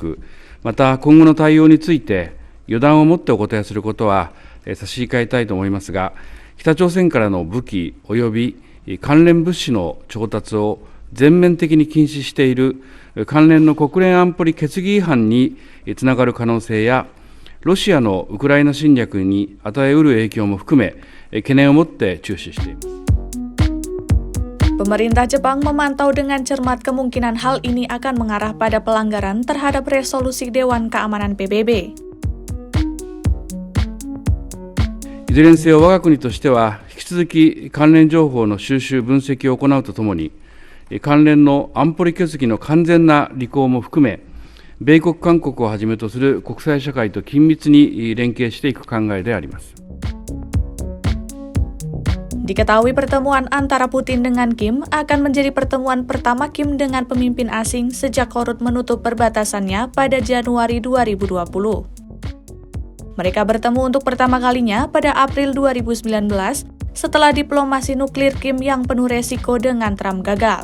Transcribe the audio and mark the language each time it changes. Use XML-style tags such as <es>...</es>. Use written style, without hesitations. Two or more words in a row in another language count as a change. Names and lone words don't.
<ja>く、また今後の対応について予断を持ってお答えすることは差し控えたいと思いますが、北朝鮮からの武器及び関連物資の調達を全面的に禁止している関連の国連安保理決議違反につながる可能性や、ロシアのウクライナ侵略に与えうる影響も含め、懸念を持って注視しています。</ja> <id>Pemerintah Jepang memantau dengan cermat kemungkinan hal ini akan mengarah pada pelanggaran terhadap resolusi Dewan Keamanan PBB.</id> <ja>いずれにせよ我が国としては、引き続き関連情報の収集・分析を行うとともに、関連の安保理決議の完全な履行も含め、米国、韓国をはじめとする国際社会と緊密に連携していく考えであります。</ja> <id>Diketahui pertemuan antara Putin dengan Kim akan menjadi pertemuan pertama Kim dengan pemimpin asing sejak korut menutup perbatasannya pada Januari 2020. Mereka bertemu untuk pertama kalinya pada April 2019 setelah diplomasi nuklir Kim yang penuh resiko dengan Trump gagal.</id>